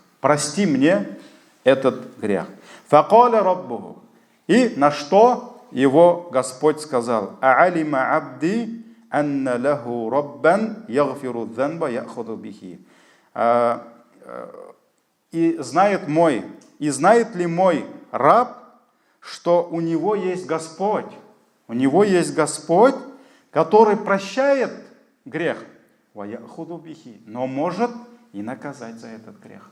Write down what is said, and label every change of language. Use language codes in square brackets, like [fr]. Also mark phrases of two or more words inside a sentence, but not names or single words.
[ru] Прости мне этот грех. [ar] فقال ربه. [ru] И на что его Господь сказал, [ar] أعلم عبدي أن له ربا يغفر الذنب يأخذ به. [ru] И знает ли мой раб, что у него есть Господь. У него есть Господь, который прощает грех, но может и наказать за этот грех.